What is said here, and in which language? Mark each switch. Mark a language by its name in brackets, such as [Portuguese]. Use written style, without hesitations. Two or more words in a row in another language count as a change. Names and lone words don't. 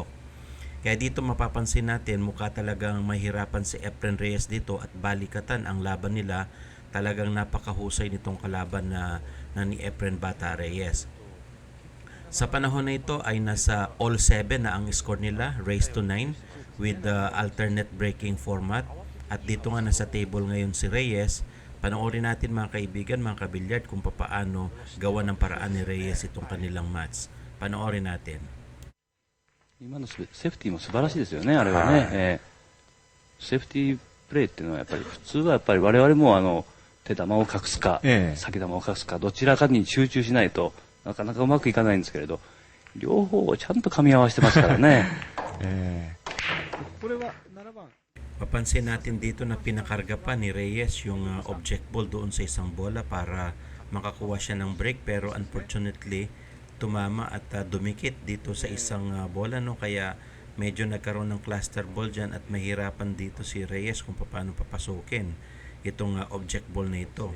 [Filipino] Kaya dito mapapansin natin mukha talagang mahirapan si Efren Reyes dito at balikatan ang laban nila. Talagang napakahusay nitong kalaban na ni Efren Bata Reyes. Sa panahon na ito ay nasa all 7 na ang score nila, [English] raised to 9 with the alternate breaking format. [Filipino] At dito nga nasa table ngayon si Reyes. Panoorin natin mga kaibigan, mga kabilyard, kung paano gawa ng paraan ni Reyes itong kanilang match. Panoorin natin. [Japanese] 今のセーフティーも素晴らしいですよね、あれはね。セーフティープレーっていうのはやっぱり普通はやっぱり我々も手玉を隠すか、先玉を隠すかどちらかに集中しないとなかなかうまくいかないんですけれど、両方をちゃんと噛み合わせてますからね。これは7番 [Filipino] Papansin natin dito na pinakarga pa ni Reyes yung [English] object ball [Filipino] doon sa isang bola para makakuha siya ng break, pero unfortunately tumama at dumikit dito sa isang bola, no, kaya medyo nagkaroon ng [English] cluster ball [Filipino] dyan at mahirapan dito si Reyes kung paano papasukin itong [English] object ball [Filipino] na ito.